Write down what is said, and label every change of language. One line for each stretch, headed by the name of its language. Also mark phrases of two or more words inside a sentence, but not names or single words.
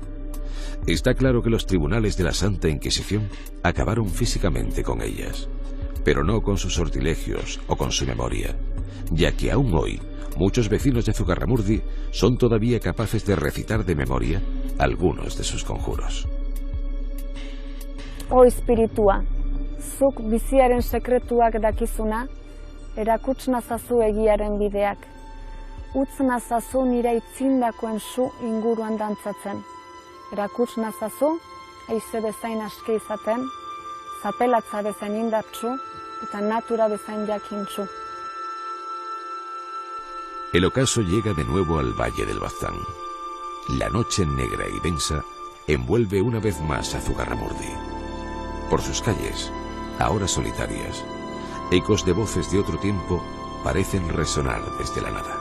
Spanish: Está claro que los tribunales de la Santa Inquisición acabaron físicamente con ellas, pero no con sus sortilegios o con su memoria, ya que aún hoy muchos vecinos de Zugarramurdi son todavía capaces de recitar de memoria algunos de sus conjuros.
Basque: O espiritua, zuk biziaren sekretuak dakizuna, erakuts nazazu egiaren bideak. Utz nazazu nire itzindakoen su inguruan dantzatzen. Erakuts nazazu, haize bezain aske izaten, zapelatza bezain indartsu eta natura bezain jakintsu.
Spanish: El ocaso llega de nuevo al Valle del Baztán. La noche negra y densa envuelve una vez más a Zugarramurdi. Por sus calles, ahora solitarias, ecos de voces de otro tiempo parecen resonar desde la nada.